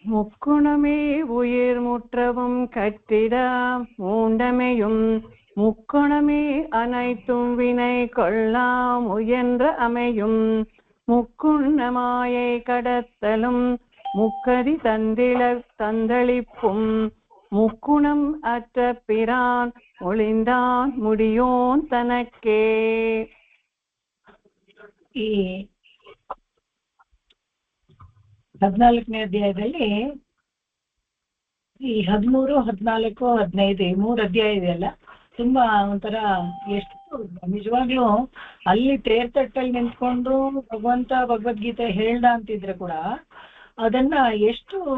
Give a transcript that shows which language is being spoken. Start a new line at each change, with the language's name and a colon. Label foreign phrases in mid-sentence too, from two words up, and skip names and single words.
Tamil: முக்குணமே உயிர் முற்றவும் கற்றிட மூண்டமையும் முக்குணமே அனைத்தும் வினை கொள்ளா முயன்ற அமையும் முக்குணமாயை கடத்தலும் முக்கதி தந்தளிப்பும் முக்குணம் அற்ற பிரான் ஒளிந்தான் முடியோன் தனக்கே.
Kannada: ಈ 14ನೇ ಅಧ್ಯಾಯದಲ್ಲಿ ಈ 13, 14, 15 ಈ 3 ಅಧ್ಯಾಯ ಇದೆಯಲ್ಲ, ತುಂಬಾ ಒಂಥರ ಎಷ್ಟು ನಿಜವಾಗ್ಲೂ ಅಲ್ಲಿ ತೇರ್ತಟ್ಟಲ್ಲಿ ನಿಂತ್ಕೊಂಡು ಭಗವಂತ ಭಗವದ್ಗೀತೆ ಹೇಳ್ದ ಅಂತಿದ್ರೆ ಕೂಡ ಅದನ್ನ ಎಷ್ಟು